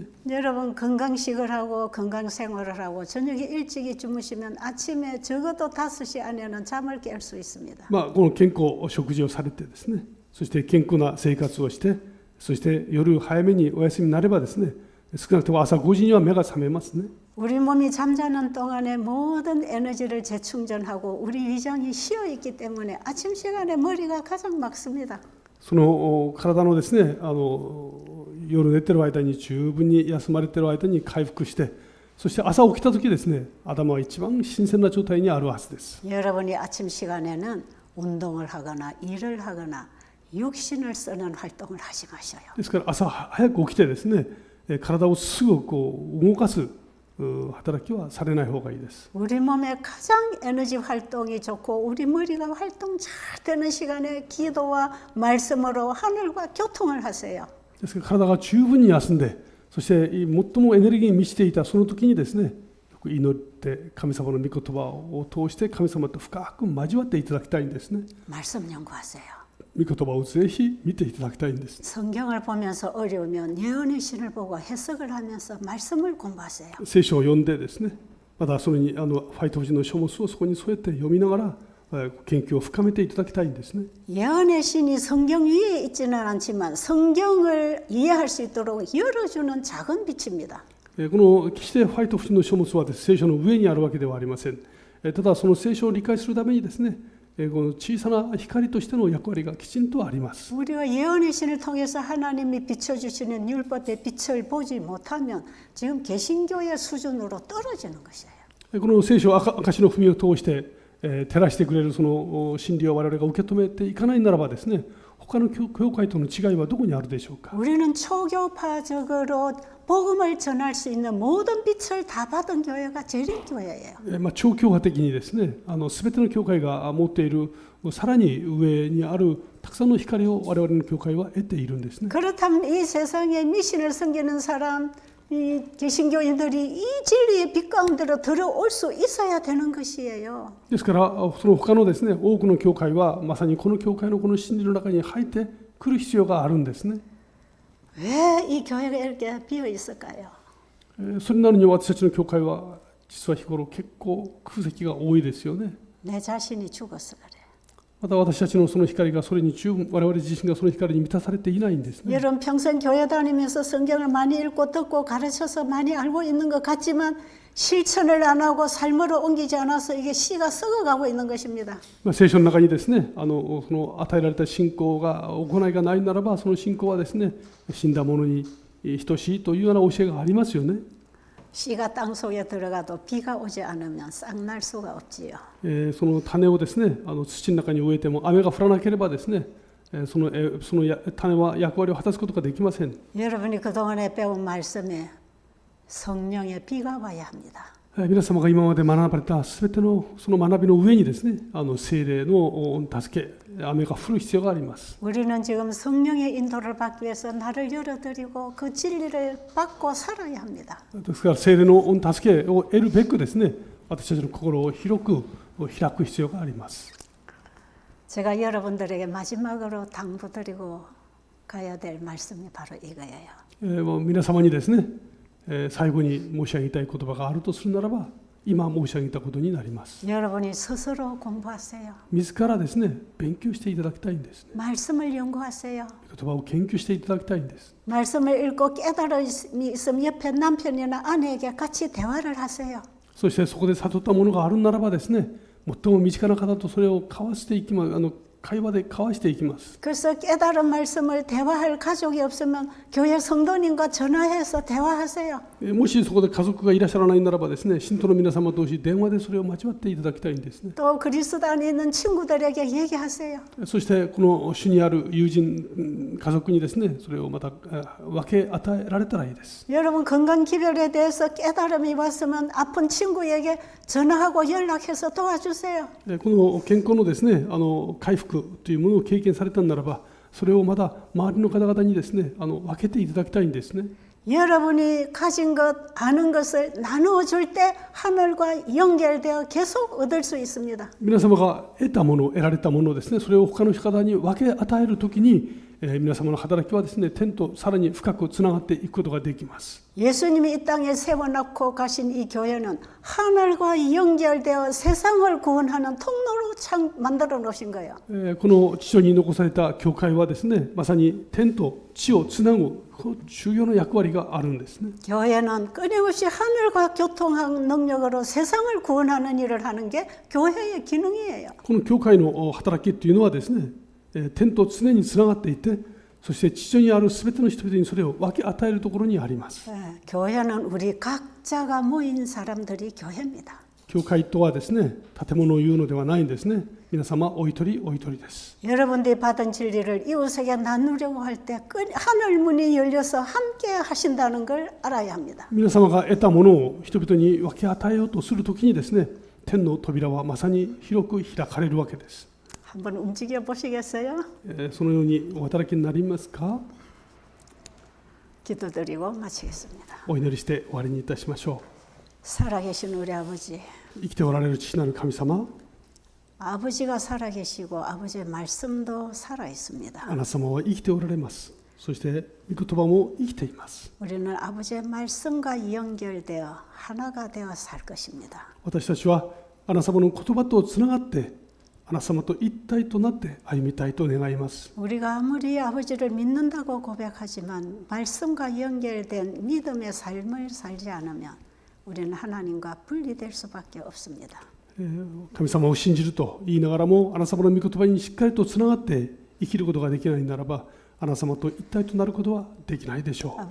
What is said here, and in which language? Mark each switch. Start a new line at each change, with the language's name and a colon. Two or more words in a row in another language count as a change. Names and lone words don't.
Korean: 여러분 건강식을 하고 건강생활을 하고 저녁에 일찍이 주무시면 아침에 적어도 5시 안에는 잠을 깰 수 있습니다.
Japanese: この健康食事をされてですね、そして健康な生活をして、そして夜早めにお休みになればですね、少なくとも朝5時には目が覚めますね。
Korean: 우리 몸이 잠자는 동안에 모든 에너지를 재충전하고 우리 위장이 쉬어 있기 때문에 아침 시간에 머리가 가장 맑습니다.
Japanese: その体のですね、夜寝てる間に十分に休まれてる間に回復して、そして朝起きた時ですね、頭は一番新鮮な状態にあるはずです。
Korean: 여러분이 아침 시간에는 운동을 하거나 일을 하거나 육신을 쓰는 활동을 하지 마셔요.
Japanese: ですから朝早く起きてですね、体をすぐ動かす働きはされない方がいいです。
Korean: 우리 몸의 가장 에너지 활동이 좋고 우리 머리가 활동 잘 되는 시간에 기도와 말씀으로 하늘과 교통을 하세요.
Japanese: ですから体が十分に休んで、そして最もエネルギーに満ちていたその時にですね、よく祈って神様の御言葉を通して神様と深く交わっていただきたいんですね。
Korean: 말씀 연구하세요.
Japanese: 御言葉をぜひ見ていただきたいんです。
Korean: 성경을 보면서 어려우면 예언의 신을 보고 해석을 하면서 말씀을 공부하세요.
Japanese: 聖書を読んでですね、またそれにファイト夫人の書物をそこに添えて読みながら研究を深めていただきたいんですね。
Korean: 예언의 신이 성경 위에 있지는 않지만 성경을 이해할 수 있도록 열어주는 작은 빛입니다.
Japanese: この決してファイト夫人の書物は聖書の上にあるわけではありません。ただその聖書を理解するためにですね、この小さな光としての役割がきちんとあります。
Korean: 우리가 예언의 신을 통해서 하나님이 비춰주시는 율법의 빛을 보지 못하면 지금 개신교의 수준으로 떨어지는 것이에요.
Japanese: この聖書証の文を通して照らしてくれるその真理を我々が受け止めていかないならばですね、他の教会との違いはどこにあるでしょうか。
Korean: 우리는 초교파적으로 복음을 전할 수 있는 모든 빛을 다 받은 교회가 재림교회예요.
Japanese: 超教派的にですね、すべての教会が持っているさらに上にあるたくさんの光を我々の教会は得ているんですね。
Korean: 그렇다면 이 세상에 미신을 섬기는 사람, 이 개신교인들이 이 진리의 빛 가운데로 들어올 수 있어야 되는 것이에요.
Japanese: ですからその他のですね、多くの教会はまさにこの教会のこの真理の中に入ってくる必要があるんですね。
Korean: 왜 이 교회가 이렇게 비어 있을까요?
Japanese: それなのに私たちの教会は実は日頃結構空席が多いですよね。
Korean: 내 자신이 죽어서 그래.
Japanese: また私たちのその光がそれに十分、我々自身がその光に満たされていないんですね。
Korean: 여러분 평생 교회 다니면서 성경을 많이 읽고 듣고 가르쳐서 많이 알고 있는 것 같지만 실천을 안 하고 삶으로 옮기지 않아서 이게 씨가 썩어가고 있는 것입니다.
Japanese: 聖書の中にですね、その与えられた信仰が行いがないならば、その信仰はですね、死んだ者に等しいというような教えがありますよね。
Korean: 씨가 땅 속에 들어가도 비가 오지 않으면 싹날 수가 없지요.
Japanese: その種をですね、土の中に植えても雨が降らなければですね、その種は役割を果たすことができません。
Korean: 여러분이 그동안에 배운 말씀에 성령의 비가 와야 합니다.
Japanese: 皆様が今まで学ばれたすべてのその学びの上にですね、聖霊の助け、雨が降る必要があります。
Korean: 우리는 지금 성령의 인도를 받기 위해서 나를 열어드리고 그 진리를 받고 살아야 합니다.
Japanese: ですから聖霊の助けを得るべくですね、私たちの心を広く開く必要があります。
Korean: 제가 여러분들에게 마지막으로 당부드리고 가야 될 말씀이 바로 이거예요.
Japanese: 皆様にですね、最後に申し上げたい言葉があるとするならば、今申し上げたことになります。
Korean: 여러분이 스스로 공부하세요.
Japanese: 自らですね、勉強していただきたいんですね。
Korean: 말씀을 연구하세요.
Japanese: 言葉を研究していただきたいんです。
Korean: 말씀을 읽고 깨달음이 있으면 옆에 남편이나 아내에게 같이 대화를 하세요.
Japanese: そしてそこで悟ったものがあるならばですね、最も身近な方とそれを交わしていきま、 会話で交わしていきます。
Korean: 그래서 깨달은 말씀을 대화할 가족이 없으면 교회 성도님과 전화해서 대화하세요.
Japanese: もしそこで家族がいらっしゃらないならばですね、信徒の皆様同士電話でそれを交わっていただきたいんですね。
Korean: 또 그리스도 안에 있는 친구들에게 얘기하세요.
Japanese: そしてこの主にある友人家族にですね、それをまた分け与えられたらいいです。
Korean: 여러분 건강 기별에 대해서 깨달음이 왔으면 아픈 친구에게 전화하고 연락해서 도와주세요.
Japanese: この健康のですね、回復というものを経験されたならば、それをまた周りの方々にですね、分けていただきたいんですね。
Korean: 여러분이 가진 것, 아는 것을 나누어 줄 때 하늘과 연결되어 계속 얻을 수 있습니다.
Japanese: 皆様が得たもの、得られたものをですね、それを他の方に分け与えるときに、皆様の働きはですね、天とさらに深くつながっていくことができます。
Korean: 예수님이 이 땅에 세워놓고 가신 이 교회는 하늘과 연결되어 세상을 구원하는 통로로 만들어 놓으신 거예요.
Japanese: この地上に残された教会はですね、まさに天と地をつなぐ重要な役割があるんですね。
Korean: 교회는 끊임없이 하늘과 교통하는 능력으로 세상을 구원하는 일을 하는 게 교회의 기능이에요.
Japanese: この教会の働きというのはですね、天と常につながっていて、そして地上にあるすべての人々にそれを分け与えるところにあります。
Korean: 교회는 우리 각자가 모인 사람들이 교회입니다.
Japanese: 教会とはですね、建物を言うのではないんですね。皆様お一人お一人です。
Korean: 여러분들이 받은 진리를 이웃에게 나누려고 할 때 하늘 문이 열려서 함께 하신다는 걸 알아야 합니다.
Japanese: 皆様が得たものを人々に分け与えようとするときにですね、天の扉はまさに広く開かれるわけです。
Korean: 한번 움직여 보시겠어요?
Japanese: そのようにお働きになりますか？
Korean: 기도드리고 마치겠습니다.
Japanese: お祈りして終わりにいたしましょ
Korean: 살아계신 우리 아버지,
Japanese: う。生きておられる父なる神様、
Korean: 아버지가 살아계시고 아버지의 말씀도 살아 있습니다.
Japanese: あなた様は生きておられます。そして御言葉も生きています。
Korean: 우리는 아버지의 말씀과 연결되어 하나가 되어 살 것입니다.
Japanese: 私たちはあなた様の言葉とつながってあなた様と一体となって歩みたいと願います。
Korean: 우리가 아무리 아버지를 믿는다고 고백하지만 말씀과 연결된 믿음의 삶을 살지 않으면 우리는 하나님과 분리될 수밖에 없습니다.
Japanese: 神様を信じると言いながらもあなた様の御言葉にしっかりとつながって生きることができないならばあなた様と一体となることはできないでしょう。